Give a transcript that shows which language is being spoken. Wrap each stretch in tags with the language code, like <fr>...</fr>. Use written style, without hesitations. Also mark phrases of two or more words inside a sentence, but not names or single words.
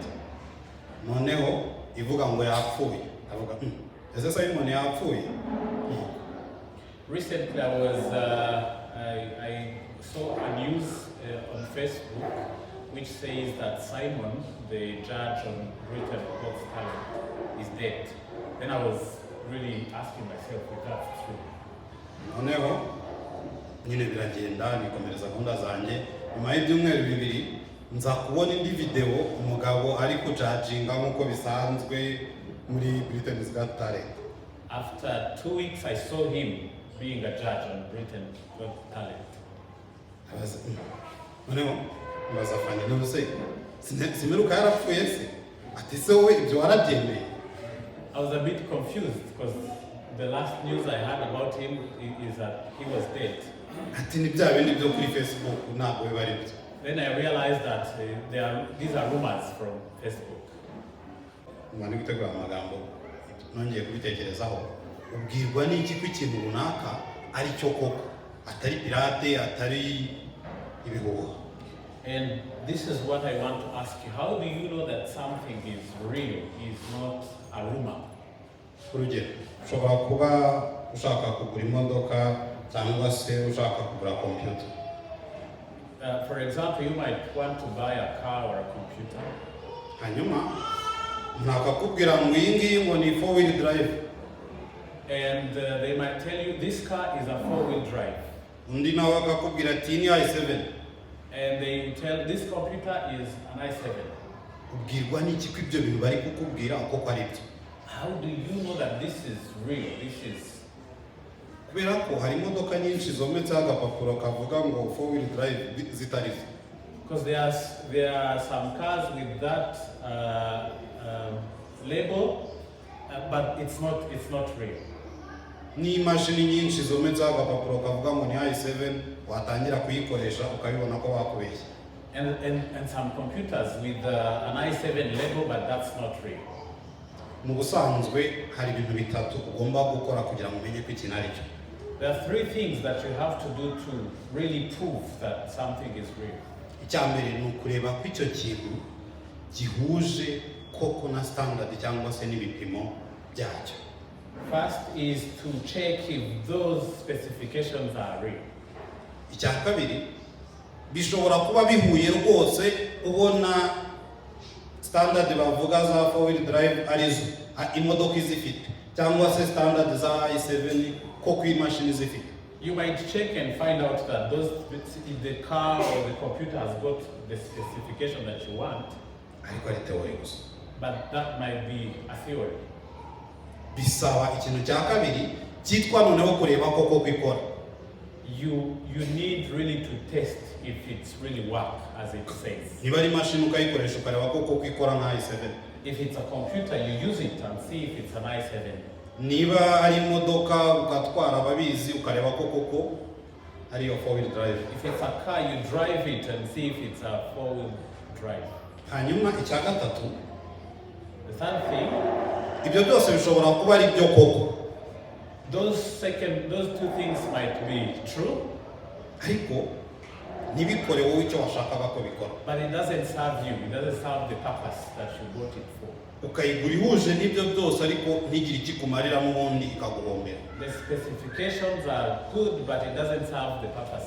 <rw>Noneho ivuga ngo yapfuye, avuga ese Simon yapfuye?</rw> <en>Recently I saw a news on Facebook which says that Simon, the judge on Britain's Got Talent, is dead. Then I was really asking myself if that's true.</en> <rw>Noneho nyine biragenda nikomereza gahunda zanjye, nyuma y'ibyumweru bibiri nza kubona indi video umugabo ari kujajinga nk'uko bisanzwe muri Britain's Got Talent.</rw> <en>After 2 weeks I saw him being a judge on Britain's Got Talent.</en> <rw>Noneho bazafanya n'ubuse simeruka yarapfuye se, ati se wowe ibyo warabyemeye?</rw> <en>I was a bit confused because the last news I heard about him is that he was dead.</en> <rw>Ati ni bya bindi byo kuri Facebook ntabwo biba ari byo.</rw> <en>Then I realized that these are rumors from Facebook.</en> <rw>Mwani gutegura amagambo nongeye kubitekerezaho, ubwirwa n'iki ko ikintu runaka ari cyo koko, atari pirate, atari ibihuha.</rw> <en>And this is what I want to ask you. How do you know that something is real, is not a rumor?</en> <rw>Urugero, ushobora kuba ushaka kugura imodoka cyangwa se ushaka kugura computer.</rw> <en>For example, you might want to buy a car or a computer.</en> <rw>Hanyuma nakakubwira ngo iyi ngiyi ngo ni</rw> <en>4-wheel drive. And they might tell you this car is a 4-wheel drive.</en> <rw>Undi nawe akakubwira ati ni i7.</rw> <en>And they tell this computer is an i7.</en> <rw>Ubwirwa n'iki ko ibyo bintu bari kukubwira koko ari byo?</rw> <en>How do you know that this is real? This is</en> <rw>kubera ko hari imodoka nyinshi zometseho agapapuro kavuga ngo</rw> <en>4-wheel drive</en> <rw>zitari zo.</rw> <en>because there are some cars with that label, but it's not real.</en> <rw>Ni imashini nyinshi zometseho agapapuro kavuga ngo ni i7 watangira kuyikoresha ukabibona ko bakubeshye.</rw> <en>And some computers with an i7 label, but that's not real.</en> <rw>Mu busanzwe hari ibintu bitatu ugomba gukora kugira ngo umenye ko ikintu ari cyo.</rw> <en>There are three things that you have to do to really prove that something is real.</en> <rw>Icyambere ni ukureba ko icyo kintu gihuje koko na standard cyangwa se n'ibipimo byacyo.</rw> <en>First is to check if those specifications are real.</en> <rw>Icya kabiri bishobora kuba bihuye rwose, ubona standard bavuga za</rw> <en>4-wheel drive</en> <rw>arizo imodoka izifite cyangwa se standard za i7 koko imashini zifite.</rw> <en>You might check and find out that if the car or the computer has got the specification that you want,</en> <rw>ariko ari theory gusa.</rw> <en>but that might be a theory.</en> <rw>Bisaba ikintu cya kabiri cyitwa noneho kureba koko kwikora.</rw> <en>You need really to test if it's really work as it says.</en> <rw>Niba ari mashini ukayikoresha ukareba koko kwikora nka i7.</rw> <en>If it's a computer, you use it and see if it's an i7.</en> <rw>Niba ari imodoka ugatwara ababizi ukareba koko ari yo</rw> <en>4-wheel drive. If it's a car, you drive it and see if it's a 4-wheel drive.</en> <rw>Hanyuma icya gatatu,</rw> <en>The third thing,</en> <rw>ibyo byose bishobora kuba ari byo koko,</rw> <en>those two things might be true,</en> <rw>ariko ntibikore wowe icyo washakaga ko bikora.</rw> <en>but it doesn't serve you. It doesn't serve the purpose that you bought it for.</en> <rw>Ukayigura ihuje n'ibyo byose ariko ntigire ikikumarira n'ubundi ikaguhombera.</rw> <en>The specifications are good, but it doesn't serve the purpose.</en>